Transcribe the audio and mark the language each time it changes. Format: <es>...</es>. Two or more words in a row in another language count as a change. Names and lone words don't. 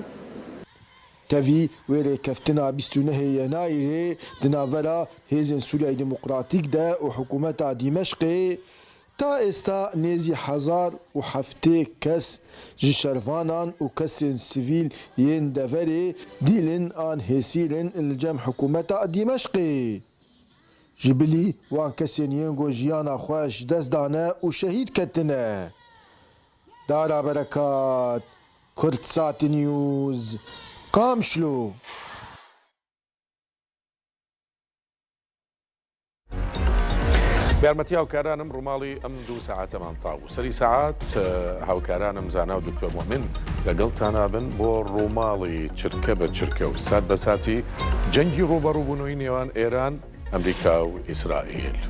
<ku>Tevî wêrê keftina 29 Yenayîrê di navbera Hêzên Sûriyayê Demokratîk de û hikûmeta Dîmeşqê ta êsta nêzî 1007 kes ji şervanan û kesên sivîl yên deverê dîlin an hêsîrin li cem hikûmeta Dîmeşqê. Ji bilî wan kesên yên jiyana xwe ji dest dane û şehîd ketine. Dara berekat, Kurtsat News, Kamşlu.</ku> <ckb>بارمەتی هاوکارانم ڕووماڵی ئەم 2 ساعتەمان تاو سەری ساعات هاوکارانم زانا و دکتۆر مۆمن لەگەڵتانە بن بۆ ڕووماڵی چرکە بە چرکە و سات بە ساتی جەنگی ڕوبەڕووبوونەوەی نێوان ئێران ئەمریکا و ئیسرائیل.</ckb>